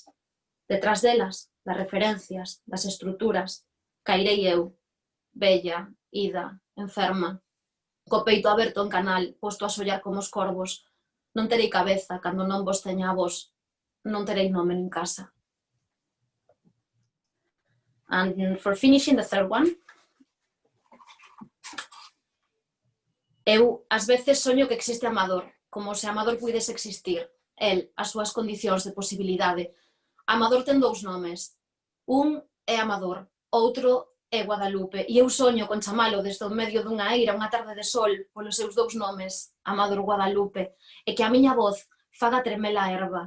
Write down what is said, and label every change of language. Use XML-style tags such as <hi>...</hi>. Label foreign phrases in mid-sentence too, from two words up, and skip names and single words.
<gl>Detrás delas, das referencias, das estruturas, cairei eu, bella, ida, enferma, co peito aberto en canal, posto a sollar como os corvos. Non terei cabeza cando non vos teña a vos, non terei nome nin casa.</gl> <en>And for finishing the third one,</en> <gl>eu ás veces soño que existe Amador, como se Amador puidese existir, el, as súas condicións de posibilidade. Amador ten dous nomes, un é Amador, outro é Guadalupe, e eu soño con chamalo desde o medio dunha eira unha tarde de sol polos seus dous nomes, Amador Guadalupe, e que a miña voz faga tremela a erva.</gl>